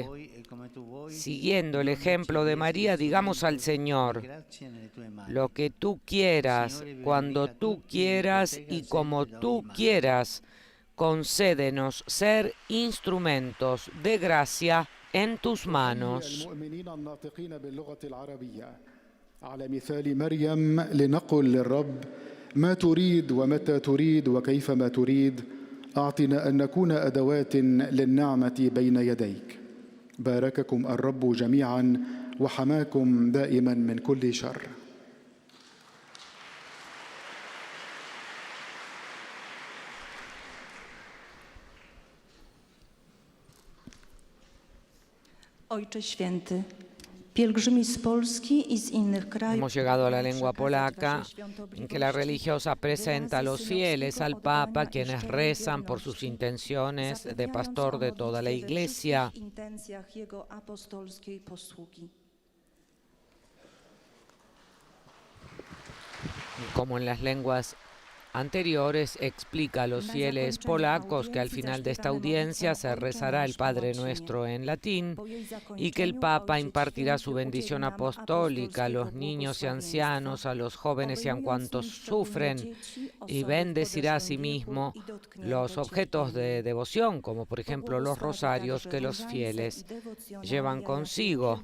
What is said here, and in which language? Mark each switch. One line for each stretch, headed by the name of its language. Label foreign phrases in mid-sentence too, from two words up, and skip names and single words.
Spanish: Siguiendo el ejemplo de María, digamos al Señor: lo que tú quieras, cuando tú quieras y como tú quieras, concédenos ser instrumentos de gracia en tus manos.
Arabic: المؤمنين الناطقين باللغة العربية على مثال مريم لنقل للرب ما تريد ومتى تريد وكيفما تريد أعطنا أن نكون أدوات للنعمة بين يديك. بارككم الرب جميعا وحماكم دائما من كل شر.
Polish: Ojcze Święty, pielgrzymi z Polski i z innych krajów.
Spanish: Hemos llegado a la lengua polaca, en que la religiosa presenta a los fieles al Papa, quienes rezan por sus intenciones de pastor de toda la Iglesia.
Polish: Intencjach jego apostolskiej posługi.
Spanish: Como en las lenguas anteriores, explica a los fieles polacos que al final de esta audiencia se rezará el Padre Nuestro en latín y que el Papa impartirá su bendición apostólica a los niños y ancianos, a los jóvenes y a cuantos sufren, y bendecirá asimismo los objetos de devoción, como por ejemplo los rosarios que los fieles llevan consigo.